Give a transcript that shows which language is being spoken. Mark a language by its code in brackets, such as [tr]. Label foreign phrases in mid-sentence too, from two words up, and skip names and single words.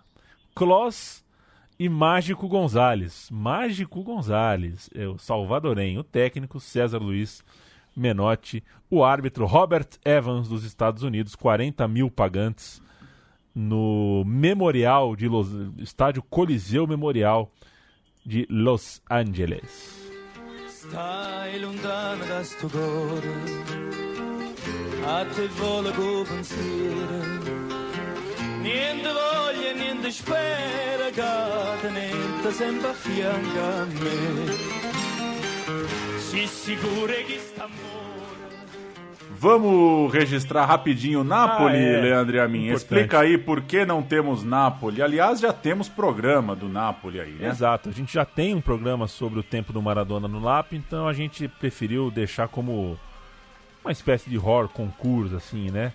[pt] Clos e Mágico Gonzalez. Mágico Gonzalez, é o salvadorenho. O técnico, César Luiz Menotti. O árbitro, Robert Evans, dos Estados Unidos. 40 mil pagantes no Memorial de Estádio Coliseu Memorial de Los Angeles. [it] Stai lontano da sto cuore, a te vola co pensiero, niente voglia, niente spera, che tenete sempre a fianco a me, si sicuro che sta amore. [pt] Vamos registrar rapidinho Napoli, Leandro e a mim. Importante. Explica aí por que não temos Napoli. Aliás, já temos programa do Napoli aí, né? Exato, a gente já tem um programa sobre o tempo do Maradona no LAP, então a gente preferiu deixar como uma espécie de horror concurso, assim, né?